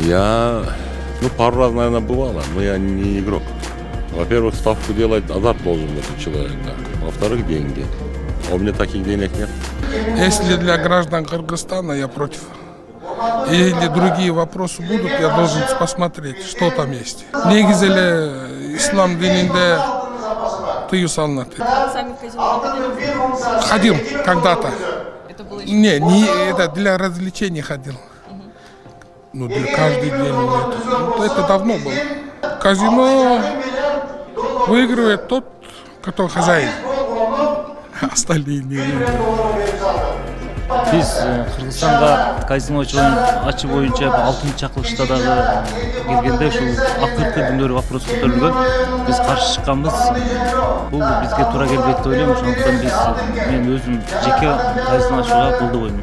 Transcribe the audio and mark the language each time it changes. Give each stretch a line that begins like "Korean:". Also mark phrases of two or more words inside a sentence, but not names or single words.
Russian: Я, пару раз, наверное, бывало, но я не игрок. Во-первых, ставку делать азарт должен этот человек, да. Во-вторых, деньги. А у меня таких денег нет. Если для граждан Кыргызстана, я против. Или другие вопросы будут, я должен посмотреть, что там есть.
Kyrgyz: Негизеле ислам дининде тыю салынат.
Russian: Сами в казино не ходили? Ходил когда-то. Это было еще... Не это для развлечений ходил. Ну, для каждый день нет. Это давно было. Казино выигрывает тот, кто хозяин. Остальные не выигрывают.
Kyrgyz: Биз Кыргызстанга казиночун ачуу боюнча 6-чакылышта дагы келгенде ушул акыркы күндөрү вопрос көтөрүлгөн. Биз каршы чыкканбыз. Бул бизге туура келбейт деп ойлойм. Ошондуктан мен өзүм жеке казино ачууга колдобойм.